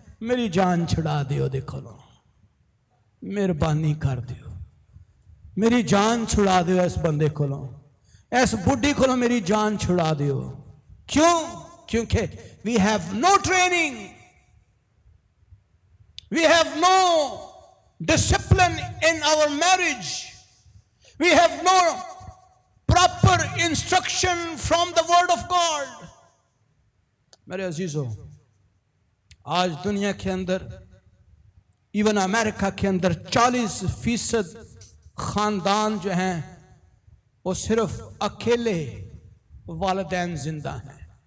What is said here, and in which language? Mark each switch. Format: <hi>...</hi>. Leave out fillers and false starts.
<hi>मेरी जान छुड़ा दियो, देखो लो, मेहरबानी कर दियो, मेरी जान छुड़ा दियो, इस बंदे को, इस बुढ़ी को मेरी जान छुड़ा दियो। क्यों?</hi> <en>क्योंकि we have no training, we have no discipline in our marriage. We have no proper instruction from the word of God.</en> <hi>मेरे अजीजों, आज दुनिया के अंदर, इवन अमेरिका के अंदर 40% खानदान जो हैं वो सिर्फ अकेले वालिदैन जिंदा हैं।</hi>